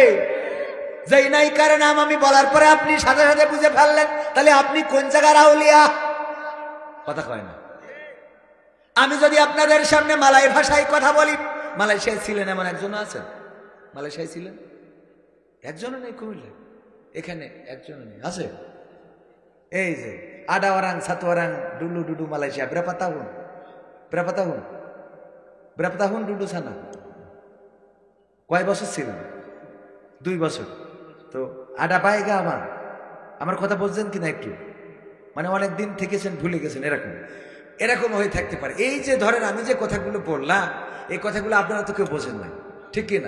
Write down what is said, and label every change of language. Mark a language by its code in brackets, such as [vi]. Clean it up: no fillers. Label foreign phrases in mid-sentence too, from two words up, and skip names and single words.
[bn] যেই নায়িকার নাম আমি বলার পরে আপনি সাথে সাথে বুঝে ফেললেন, তাহলে আপনি কোন জায়গার আউলিয়া, কথা কয় না? আমি যদি আপনাদের সামনে মালাই ভাষায় কথা বলি, মালয়েশিয়ায় ছিলেন এমন একজন আছেন? মালয়েশিয়ায় ছিলেন? একজনও নেই কুমিল্লা, এখানে একজনও নেই, আছে? এই যে [ms] ada orang satu orang dulu Malaysia, berapa tahun dulu sana? [bn] কয় বছর ছিলেন? 2 বছর। তো আডা পায়গা আমার কথা বলছেন কিনা একটু, মানে অনেক দিন থেকেছেন ভুলে গেছেন, এরকম হয়ে থাকতে পারে। এই যে ধরেন আমি যে কথাগুলো বললাম, এই কথাগুলো আপনারা তো কেউ বোঝেন না, ঠিক কিনা?